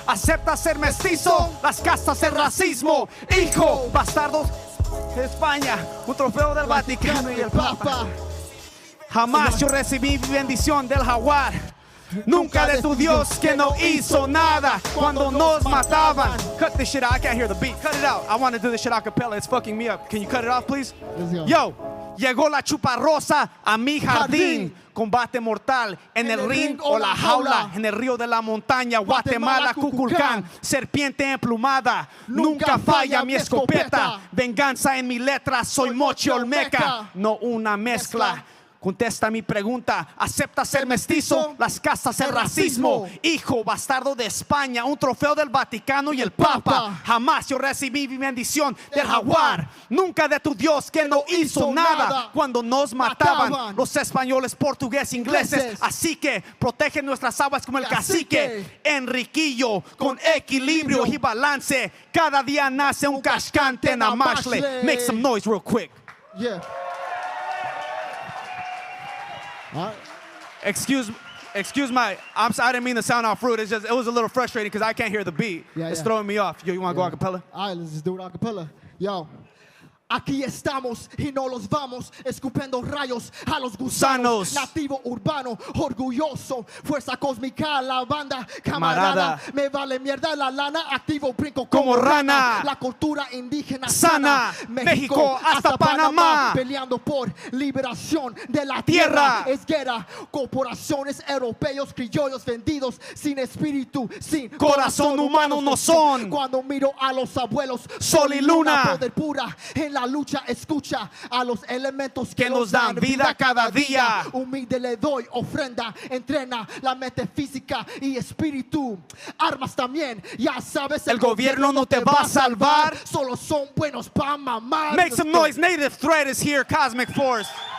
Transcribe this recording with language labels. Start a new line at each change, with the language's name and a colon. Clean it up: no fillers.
Spanish: ¿Acepta ser mestizo? Las castas el racismo. Hijo, bastardos de España. Un trofeo del Vaticano y el Papa. Jamás yo recibí bendición del jaguar. Nunca de tu Dios que no hizo nada cuando nos mataban.
English: Cut this shit out. I can't hear the beat. Cut it out. I want to do this shit a cappella. It's fucking me up. Can you cut it off, please?
Spanish: Yo, llegó la chupa rosa a mi jardín. Combate mortal en el ring o la jaula. En el río de la montaña, Guatemala, Cuculcán. Serpiente emplumada, nunca falla mi escopeta. Venganza en mi letra, soy Mochi Olmeca. No una mezcla. Contesta mi pregunta, ¿acepta ser mestizo? Las castas el racismo. Hijo, bastardo de España, un trofeo del Vaticano y el Papa. Jamás yo recibí mi bendición del jaguar. Nunca de tu Dios que no hizo nada cuando nos mataban los españoles, portugueses, ingleses. Así que protege nuestras aguas como el cacique. Enriquillo, con equilibrio y balance. Cada día nace un cascante en Amashle.
English: Make some noise real quick. Yeah. Excuse my, I didn't mean to sound off rude. It was a little frustrating because I can't hear the beat. It's throwing me off. Yo, you want to go a cappella? All right, let's just do it a cappella. Yo.
Spanish: Aquí estamos y no los vamos, escupiendo rayos a los gusanos. Nativo urbano, orgulloso, fuerza cósmica, la banda, camarada. Me vale mierda la lana, activo, brinco como rana. La cultura indígena sana, México hasta Panamá. Peleando por liberación de la tierra. Es guerra, corporaciones europeos, criollos vendidos, sin espíritu, sin corazón humano no son. Cuando miro a los abuelos, sol y luna, poder pura en la lucha, escucha a los elementos que nos dan vida cada día. Humilde le doy ofrenda, entrena la mente física y espíritu. Armas también, ya sabes, el gobierno no te va a salvar. Solo son buenos pa' mamar.
English: Make some noise, Native Threat is here, Cosmic Force.